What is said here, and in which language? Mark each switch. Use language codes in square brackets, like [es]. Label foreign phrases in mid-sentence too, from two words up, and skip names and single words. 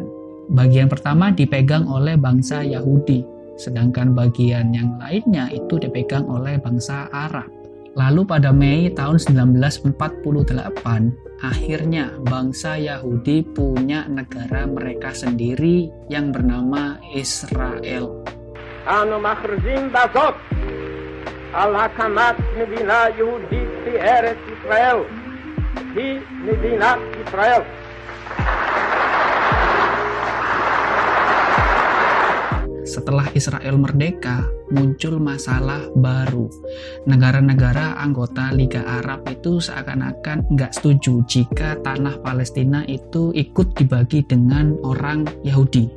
[id] Bagian pertama dipegang oleh bangsa Yahudi, sedangkan bagian yang lainnya itu dipegang oleh bangsa Arab. Lalu pada Mei tahun 1948, akhirnya bangsa Yahudi punya negara mereka sendiri yang bernama Israel. [he] אנו מכריזים בזאת על הקמת מדינה יהודית בארץ ישראל, היא מדינת ישראל. [id] Setelah Israel merdeka, muncul masalah baru. Negara-negara anggota Liga Arab itu seakan-akan nggak setuju jika tanah Palestina itu ikut dibagi dengan orang Yahudi.